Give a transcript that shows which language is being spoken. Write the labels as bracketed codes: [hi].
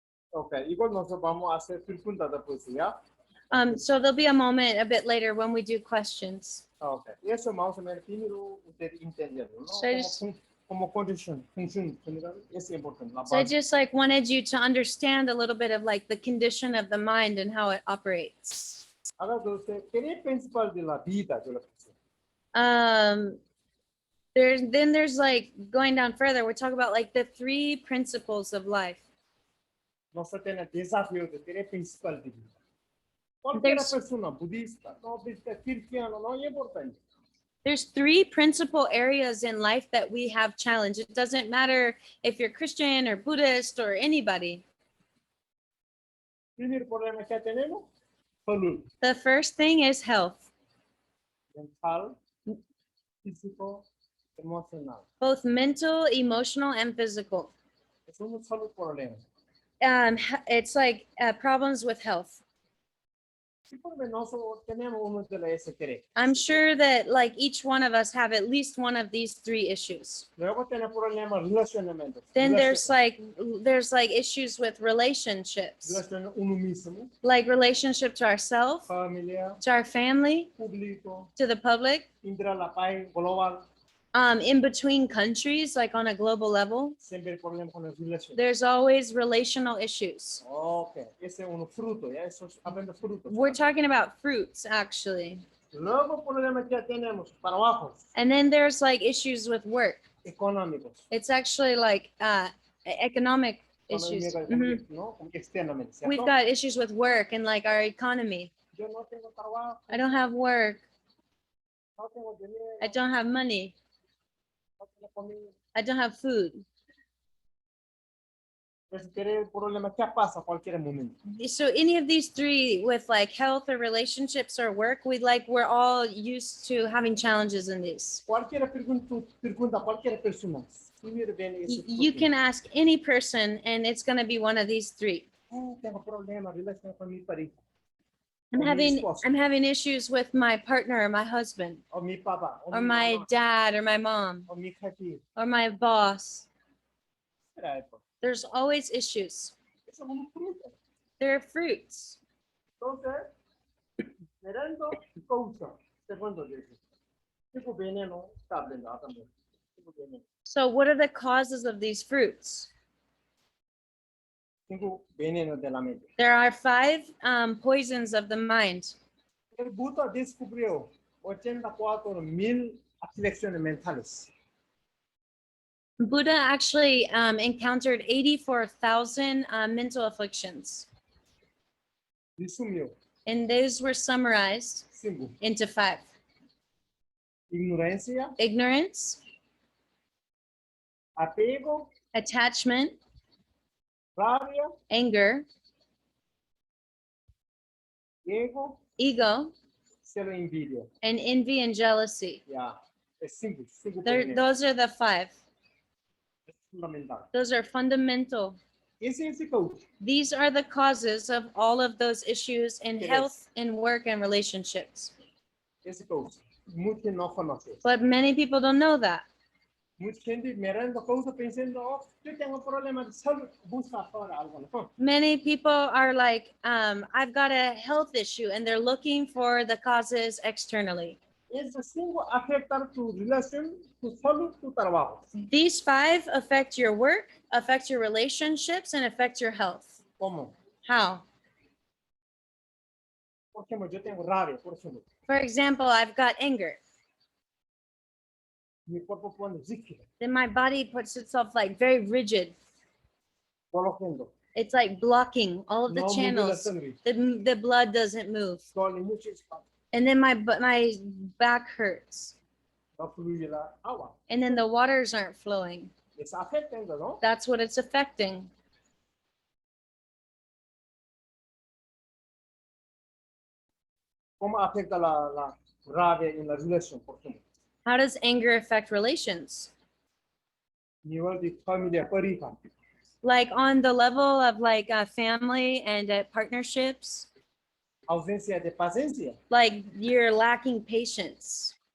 [es] Ok, igual nosotros vamos a hacer preguntas después, ¿ya? [en] So there'll be a moment a bit later when we do questions. [es] Ok, eso más o menos primero usted entenderlo, ¿no? [en] So I just- [es] Como condición, función general, es importante. La [en] So I [es] base. [en] just like wanted you to understand a little bit of like the condition of the mind and how it operates. [es] Ahora, usted, ¿qué es principal de la vida de la persona? [en] There's like going down further, we talk about like the 3 principles of life. [es] Nosotros tenemos desafío de qué es principal de vida. Cualquier [en] There's- [es] persona, budista, no budista, cristiano, no importa. [en] There's 3 principal areas in life that we have challenge. It doesn't matter if you're Christian or Buddhist or anybody. [es] Primer problema que tenemos, salud, [en] The first thing is health, [es] mental, físico, emocional. [en] both mental, emotional, and physical. [es] Es un salud problema. [en] It's like problems with health. [es] Sí, porque nosotros tenemos uno de las tres. [en] I'm sure that like each one of us have at least one of these 3 issues. [es] Luego tenemos problemas relacionamientos. [en] Then there's like issues with relationships, [es] Relación uno mismo, [en] like relationship to ourselves, [es] familia, [en] to our family, [es] público, [en] to the public, [es] intra la paz global. [en] In between countries, like on a global level, [es] siempre hay problemas con las relaciones. [en] there's always relational issues. [es] Ok, ese es un fruto, ya eso es hablando de frutos. [en] We're talking about fruits, actually. [es] Luego problemas que tenemos, trabajos [en] And then there's like issues with work. [es] económicos, [en] It's actually like economic issues. Mhm. [es] ¿no? Como externamente, ¿cierto? [en] We've got issues with work and like our economy. [es] Yo no tengo trabajo, [en] I don't have work. [es] no tengo dinero, [en] I don't have money. [es] no tengo comida. [en] I don't have food. [es] Entonces, tiene problemas que pasa a cualquier momento. [en] So any of these three with like health or relationships or work, we're all used to having challenges in these. [es] Cualquier pregunta a cualquier persona. [en] You can ask any person and it's going to be one of these three. [es] Tengo problemas, relación con mi pareja, [en] I'm having issues with my partner or my husband [es] o mi papá, o [en] or [es] mi [en] my [es] mamá, [en] dad or my mom [es] o mi jefe. [en] or my boss. [es] Espera, esto. [en] There's always issues. [es] Eso es un fruto. [en] They're fruits. [es] Entonces, mirando causa, segundo dice, tipo veneno está hablando también. Tipo veneno. [en] So what are the causes of these fruits? [es] Tipo veneno de la mente. [en] There are 5 poisons of the mind. [es] El Buda descubrió 84,000 aflicciones mentales. [en] Buddha actually encountered 84,000 mental afflictions, [es] Resumió, [en] and those were summarized [es] cinco, [en] into 5. [es] ignorancia, [en] Ignorance, [es] apego, [en] attachment, [es] rabia, [en] anger, [es] ego, [en] ego, [es] celo, envidia. [en] and envy and jealousy. [es] Ya, es cinco venenos. [en] Those are the 5. [es] Es fundamental. [en] Those are fundamental. [es] Ese causa. [en] These are the causes of all of those issues in It health, in work, and relationships. [es] Ese causa. Muchos no conocen. [en] But many people don't know that. [es] Mucha gente mirando cosas pensando, oh, yo tengo problemas de salud, busca ahora algo. No. [en] Many people are like, I've got a health issue, and they're looking for the causes externally. [es] Esos cinco afectan tu relación, tu salud, tu trabajo. [en] These 5 affect your work, affect your relationships, and affect your health. [es] ¿Cómo? [en] How? [es] Por ejemplo, yo tengo rabia, por ejemplo. [en] For example, I've got anger. [es] Mi cuerpo pone rígido, [en] Then my body puts itself like very rigid. [es] bloqueando. [en] It's like blocking all of the [es] No mueve la [en] channels. [es] sangre. [en] The blood doesn't move. [es] Duele mucho espacio. [en] And then my back hurts. [es] No fluye la agua. [en] And then the waters aren't flowing. [es] Es afectando, ¿no? [en] That's what it's affecting. [es] ¿Cómo afecta la rabia en la relación, por ejemplo? [en] How does anger affect relations? [es] Nivel de familia, pareja. [en] Like on the level of like family and partnerships, [es] Ausencia de paciencia, [en] like you're lacking patience